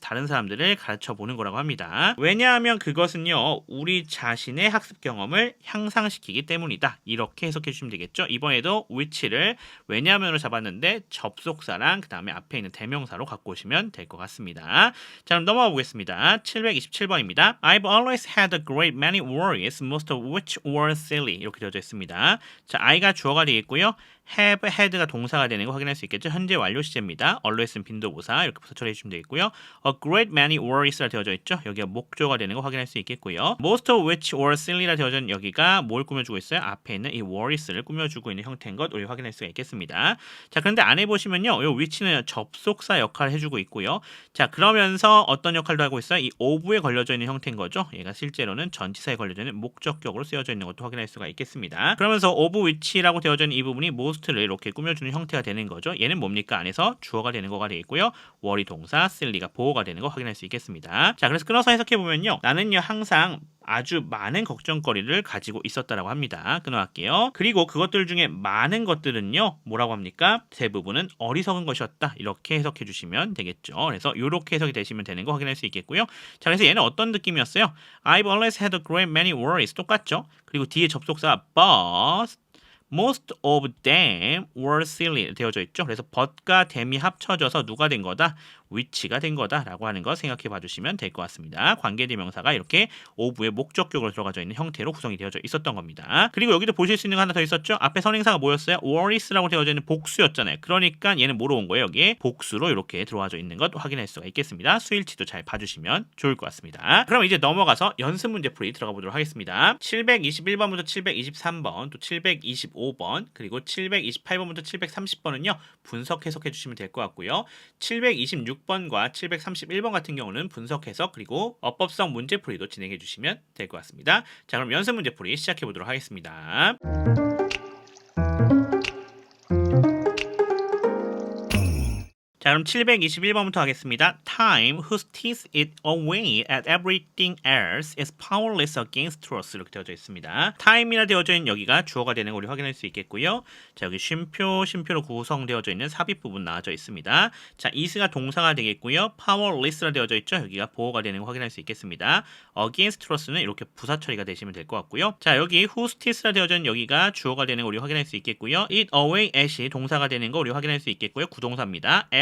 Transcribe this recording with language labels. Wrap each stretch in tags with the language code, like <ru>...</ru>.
<ko>다른 사람들을 가르쳐 보는 거라고 합니다. 왜냐하면 그것은요. 우리 자신의 학습 경험을 향상시키기 때문이다. 이렇게 해석해 주시면 되겠죠. 이번에도 which를 왜냐하면으로 잡았는데 접속사랑 그 다음에 앞에 있는 대명사로 갖고 오시면 될 것 같습니다. 자, 그럼 넘어가 보겠습니다. 727번입니다.</ko> <en>I've always had a great many worries, most of which were silly.</en> <ko>이렇게 되어져 있습니다. 자, I가 주어가 되겠고요. have, had가 동사가 되는 거 확인할 수 있겠죠. 현재 완료 시제입니다. always는 빈도부사 이렇게 부사 처리해 주시면 되겠고요. a great many worries라 되어져 있죠. 여기가 목조가 되는 거 확인할 수 있겠고요.</ko> <en>most of which were silly</en> <ko>라 되어져 있는 여기가 뭘 꾸며주고 있어요? 앞에 있는 이 worries를 꾸며주고 있는 형태인 것 우리 확인할 수가 있겠습니다. 자, 그런데 안에 보시면요. 이 which는 접속사 역할을 해주고 있고요. 자, 그러면서 어떤 역할도 하고 있어요? 이 of에 걸려져 있는 형태인 거죠. 얘가 실제로는 전치사에 걸려져 있는 목적격으로 쓰여져 있는 것도 확인할 수가 있겠습니다. 그러면서 of which라고 되어져 있는 이 부분이 most를 이렇게 꾸며주는 형태가 되는 거죠. 얘는 뭡니까? 안에서 주어가 되는 거가 되겠고요. worry 동사, silly가 보어가 되는 거 확인할 수 있겠습니다. 자, 그래서 끊어서 해석해보면요. 나는요 항상 아주 많은 걱정거리를 가지고 있었다라고 합니다. 끊어갈게요. 그리고 그것들 중에 많은 것들은요 뭐라고 합니까? 대부분은 어리석은 것이었다. 이렇게 해석해 주시면 되겠죠. 그래서 이렇게 해석이 되시면 되는 거 확인할 수 있겠고요. 자, 그래서 얘는 어떤 느낌이었어요?</ko> <en>I've always had a great many worries.</en> <ko>똑같죠? 그리고 뒤에 접속사</ko> <en>but most of them were silly</en> <ko>되어져 있죠. 그래서 but과 tham이 합쳐져서 누가 된 거다? which가 된 거다라고 하는 거 생각해 봐주시면 될 것 같습니다. 관계대명사가 이렇게 of의 목적격으로 들어가져 있는 형태로 구성이 되어져 있었던 겁니다. 그리고 여기도 보실 수 있는 거 하나 더 있었죠. 앞에 선행사가 뭐였어요? worries라고 되어져 있는 복수였잖아요. 그러니까 얘는 뭐로 온 거예요? 여기에 복수로 이렇게 들어와져 있는 것 확인할 수가 있겠습니다. 수일치도 잘 봐주시면 좋을 것 같습니다. 그럼 이제 넘어가서 연습 문제 풀이 들어가 보도록 하겠습니다. 721번부터 723번, 또 725번, 그리고 728번부터 730번은요 분석 해석해 주시면 될 것 같고요. 726번과 731번 같은 경우는 분석 해석 그리고 어법성 문제 풀이도 진행해 주시면 될 것 같습니다. 자, 그럼 연습 문제 풀이 시작해 보도록 하겠습니다. 자, 그럼 721번부터 하겠습니다.</ko> <en>Time, who steals it away at everything else, is powerless against truth.</en> <ko>이렇게 되어져 있습니다. Time이라 되어져 있는 여기가 주어가 되는 거 우리 확인할 수 있겠고요. 자, 여기 쉼표로 구성되어져 있는 삽입 부분 나와져 있습니다. 자, is가 동사가 되겠고요. powerless라 되어져 있죠. 여기가 보어가 되는 거 확인할 수 있겠습니다. against truth는 이렇게 부사 처리가 되시면 될 것 같고요. 자, 여기 who steals라 되어져 있는 여기가 주어가 되는 거 우리 확인할 수 있겠고요. it away at이 동사가 되는 거 우리 확인할 수 있겠고요. 구동사입니다.</ko>